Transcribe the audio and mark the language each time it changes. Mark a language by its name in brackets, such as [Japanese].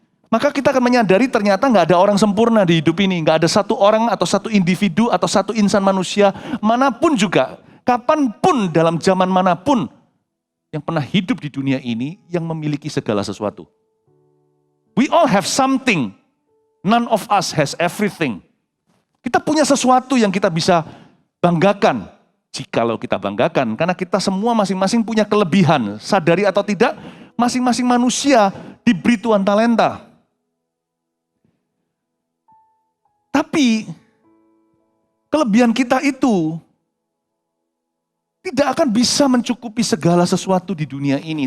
[Indonesian] Maka kita akan menyadari ternyata gak ada orang sempurna di hidup ini. Gak ada satu orang atau satu individu atau satu insan manusia manapun juga. Kapanpun dalam zaman manapun yang pernah hidup di dunia ini yang memiliki segala sesuatu. [English] We all have something. None of us has everything. [Indonesian] Kita punya sesuatu yang kita bisa banggakan. Jikalau kita banggakan. Karena kita semua masing-masing punya kelebihan. Sadari atau tidak, masing-masing manusia diberi Tuhan talenta. Tapi kelebihan kita itu tidak akan bisa mencukupi segala sesuatu di dunia ini.